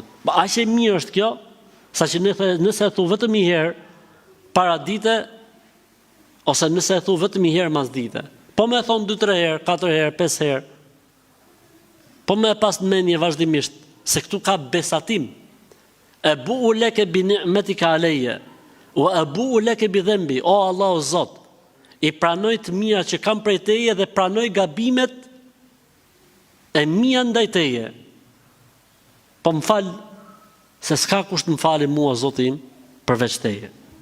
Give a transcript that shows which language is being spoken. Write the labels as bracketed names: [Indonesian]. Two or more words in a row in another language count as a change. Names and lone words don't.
[Albanian] Aq e mirë është kjo, saqë nëse e thu vetëm një herë para dite, ose nëse e thu vetëm një herë mas dite, po me e thonë 2-3 herë, 4 herë, 5 herë, po me e pas në mendje vazhdimisht, se këtu ka besatim. [Arabic] أبوء لك بنعمتك علي وأبوء لك بذنبي, [Albanian] o Allah o Zot, i pranoj të mira që kam prej teje dhe pranoj gabimet e mia ndaj teje. Po më fal, se s'ka kusht më fali mua Zoti im përveç teje.